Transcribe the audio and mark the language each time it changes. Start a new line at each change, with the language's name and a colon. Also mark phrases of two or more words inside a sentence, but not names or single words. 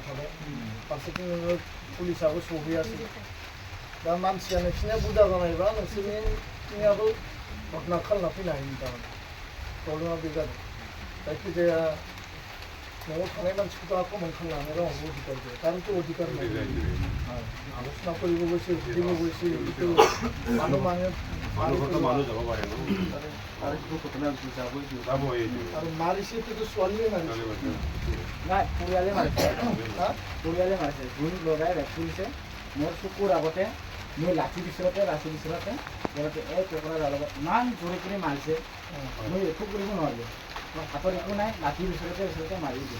Bodo: थाबाय फारसेथिं नोङो पुलिसाबो सहैयासै दा मानसिया नोंसिनिया बुरजा जानायबा नोंसोरनियाबो घटना खालामना फैनो हायोमोन थारमाने प्रब्लेमा बे जादों जायखिजाया न'आव थानाय मानसिखौथ' आक्रमण खालामनानै रावबो अधिकार गैया कारणथ' अधिकार
Assamese: আলোচনা কৰিব গৈছে সুধিব গৈছে এইটো মানুহ আৰু মাৰিছেতো ছোৱালীয়ে মাৰিছে নাই পৰিয়ালে মাৰিছে পৰিয়ালে মাৰিছে যোন ল'ৰাই ৰেপ কৰিছে মোৰ চকুৰ আগতে মই লাঠি বিচৰাতে এই টুকুৰাৰ লগত ইমান জোৰে কৰি মাৰিছে মই একো কৰিব নোৱাৰিলোঁ মোৰ হাতত একো নাই লাঠি বিচৰাতে মাৰি দিয়ে